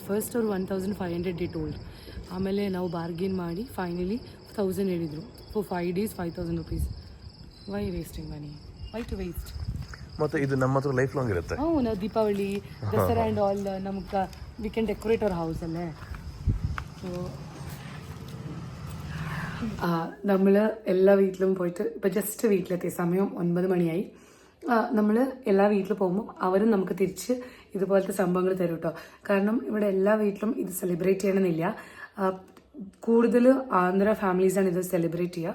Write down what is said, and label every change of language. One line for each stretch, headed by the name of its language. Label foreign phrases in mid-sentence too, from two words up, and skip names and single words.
Kannada: ಫಸ್ಟ್ ಅವ್ರು 1500
English: they told.
Kannada: ಆಮೇಲೆ ನಾವು ಬಾರ್ಗೇನ್ ಮಾಡಿ ಫೈನಲಿ 1000 ಹೇಳಿದರು.
English: For 5 days 5000 rupees. Why wasting money? Why to waste?
Kannada: ಮತ್ತೆ ಇದು ನಮ್ಮ ಹತ್ರ
English: life long
Kannada: ಇರುತ್ತೆ. ನಾವು ದೀಪಾವಳಿ, ದಸರಾ
English: and all ನಮ್ಗೆ we can decorate our house ಅಲ್ಲೇ.
Malayalam: സോ നമ്മൾ എല്ലാ വീട്ടിലും പോയിട്ട് ഇപ്പോൾ ജസ്റ്റ് വീട്ടിലെത്തിയ സമയം 9 മണിയായി. നമ്മൾ എല്ലാ വീട്ടിൽ പോകുമ്പോൾ അവരും നമുക്ക് തിരിച്ച് ഇതുപോലത്തെ സംഭവങ്ങൾ തരും കേട്ടോ. കാരണം ഇവിടെ എല്ലാ വീട്ടിലും ഇത് സെലിബ്രേറ്റ് ചെയ്യണമെന്നില്ല. കൂടുതൽ ആന്ധ്ര ഫാമിലീസാണ് ഇത് സെലിബ്രേറ്റ് ചെയ്യുക.